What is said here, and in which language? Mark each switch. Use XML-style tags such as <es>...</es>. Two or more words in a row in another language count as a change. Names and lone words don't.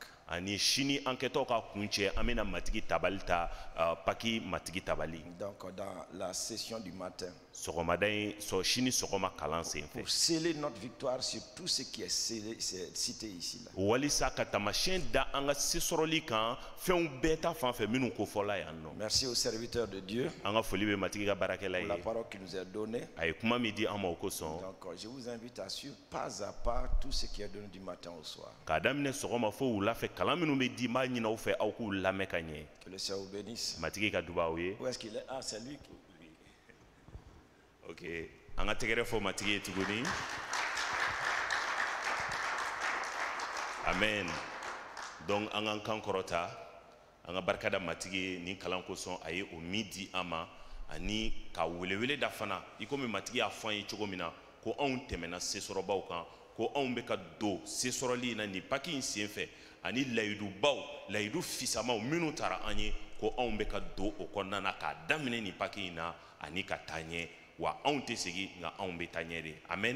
<bm>Ani sini an kɛtɔ ka kun cɛ an bɛna matigi tabali ta paki matigi tabali.</bm> <fr>Donc dans la session du matin,</fr> <bm>Sɔgɔmada in sini sɔgɔma kalan senfɛ.</bm> <fr>pour sceller notre victoire sur tout ce qui est cité ici là.</fr> <bm>Walisa ka tamasiyɛn da an ka se sɔrɔli kan fɛnw bɛɛ ta fan fɛ minnu kofɔla yan nɔ.</bm> <fr>Merci aux serviteurs de Dieu</fr> <bm>An ka foli bɛ matigi ka baarakɛla</bm> <fr>pour la</fr> <bm>ye.</bm> <fr>parole qu'il nous a donnée.</fr> <bm>A ye kuma min di an ma o kosɔn.</bm> <fr>Donc je vous invite à suivre pas à pas tout ce qui est donné du matin au soir.</fr> <bm>K'a daminɛ sɔgɔma fo wula fɛ kalan minnu bɛ di n b'a ɲini aw fɛ aw k'u lamɛn ka ɲɛ.</bm> <fr>Que le Seigneur vous bénisse.</fr> <bm>Matigi ka duba aw ye.</bm> <fr>Où est-ce qu'il est? Ah, c'est lui qui.</fr> <bm>Ok, an ka tɛgɛrɛ fɔ matigi ye tuguni. Amen. Donc an k'an kan kɔrɔta an ka barika da matigi ye nin kalan kosɔn a ye o min di an ma ani ka welewele da fana i komi matigi y'a fɔ an ye cogo min na ko anw tɛmɛna sesɔrɔbaw kan ko anw bɛ ka don sesɔrɔli in na nin paki in sen fɛ ani layidubaw layidu fisamaw minnu taara an ye ko anw bɛ ka don o kɔnɔna na k'a daminɛ nin paki in na ani ka taa ɲɛ wa anw tɛ segin nka anw bɛ taa ɲɛ de amen.</bm>